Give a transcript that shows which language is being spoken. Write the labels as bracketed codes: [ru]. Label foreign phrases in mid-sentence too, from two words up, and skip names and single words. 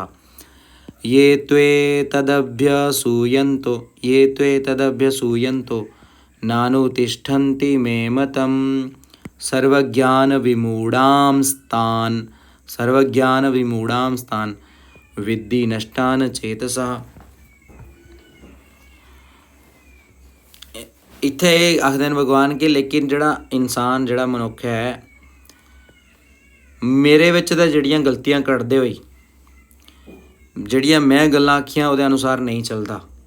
[sa] ये त्वे तदभ्य सूयन्तो, ये त्वे तदभ्य सूयन्तो नानुतिष्ठन्ति मे मतम् सर्वज्ञान विमूढ़ांस्तान्, सर्वज्ञान विमूढ़ांस्तान् विद्धि नष्टान चेतसः। [pa] ਇੱਥੇ ਆਖਦੇ ਭਗਵਾਨ ਕੇ ਲੇਕਿਨ ਜਿਹੜਾ ਇਨਸਾਨ ਜਿਹੜਾ ਮਨੁੱਖ ਹੈ ਮੇਰੇ ਵਿੱਚ ਤਾਂ ਜਿਹੜੀਆਂ ਗਲਤੀਆਂ ਕੱਢਦੇ ਹੋਈ ਜਿਹੜੀਆਂ ਮੈਂ ਗੱਲਾਂ ਆਖੀਆਂ ਉਹਦੇ ਅਨੁਸਾਰ ਨਹੀਂ ਚੱਲਦਾ,